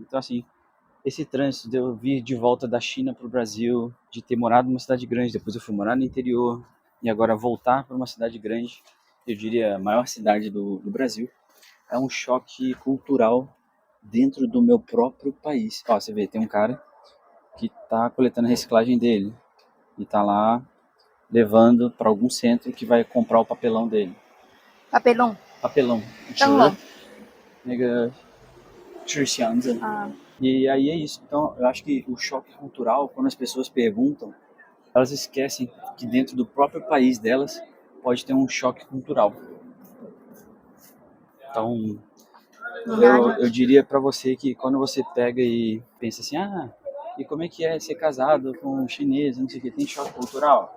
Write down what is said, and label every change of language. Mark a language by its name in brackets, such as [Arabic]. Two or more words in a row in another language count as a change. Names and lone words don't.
[Portuguese] Então, assim, esse trânsito de eu vir de volta da China para o Brasil, de ter morado numa cidade grande, depois eu fui morar no interior, e agora voltar para uma cidade grande, eu diria a maior cidade do Brasil, é um choque cultural dentro do meu próprio país. Ó, você vê, tem um cara que está coletando a reciclagem dele e está lá levando para algum centro que vai comprar o papelão dele. papelão. Papelão. [Chinese] 灯笼。那个纸箱子。 [Portuguese] E aí é isso. Então, eu acho que o choque cultural, quando as pessoas perguntam, elas esquecem que dentro do próprio país delas pode ter um choque cultural. Então, eu diria para você que quando você pega e pensa assim, e como é que é ser casado com um chinês, não sei o que, tem choque cultural?